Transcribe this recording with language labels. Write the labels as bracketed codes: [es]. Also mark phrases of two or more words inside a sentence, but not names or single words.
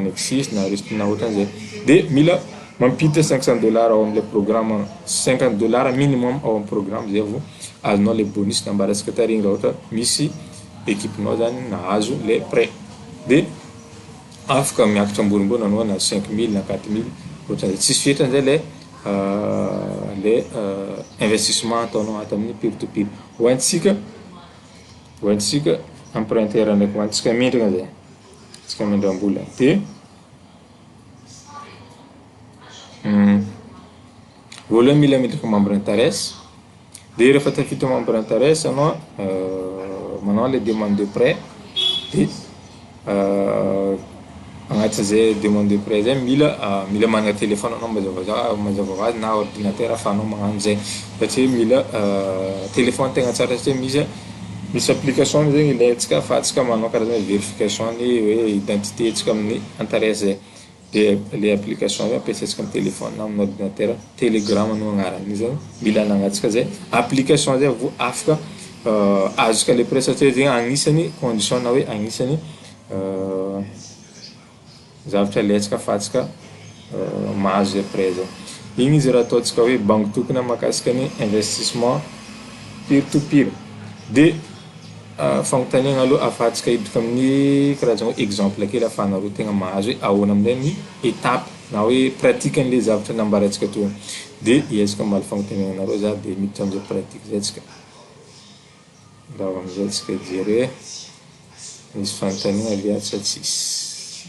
[mg] nexus na risque na ohatran'izay de mila mampiditra $500 ao am'le programme $50 minimum ao amin'ny programme zay vao azonao le bonus nambarantsika tarigny raha ohatra misy équipenao zany nahazo le prêt de afaka miakatra ambonimbony anao na 5000 na 4000 ohatran'izay tsisy fetrany zay le investissement ataonao ato amin'ny peer-to-peer hoantsika emprunteur ndraiky hoantsika mindrina zay tsika mindram-bola de voalohany mila miditra [fr] membre intérêt [mg] de rehefa tafiditra [fr] membre intérêt [mg] anao manao le [fr] demande de prêt [mg] de agnatin'izay demande [fr] de prêt [mg] zay mila manana téléphone anao mazava azy na ordinateur ahafahanao magnano zay satria mila téléphone tegna tsara satria misy application zegny ilaintsika ahafahantsika manao karazana vérification ny hoe identité tsika amin'ny intérêt zay de le application io ampiasaitsika amin'ny téléphone na amin'ny ordinateur telegram no agnarany zany mila anagatsika zay application zay vao afaka azontsika le prêt satria zegny agnisany condition na hoe agnisany zavatra ilaintsika ahafahantsika mahazo zay prêt zay igny izy raha ataontsika hoe banque tokony mahakasika ny investissement [en] peer to peer. [mg] De fagnontaniana aloha afahantsika hiditra amin'ny karazana hoe exemple kely ahafahanareo tegna mahazo hoe ahoana amin'izay ny étape na hoe pratique an'ilay zavatra nambarantsika toy. De iezaka mamaly fagnontaniana anareo za de miditra amin'izay pratique zay tsika. Raha amin'izay tsika jery hoe misy fagnontaniana ve sa tsisy.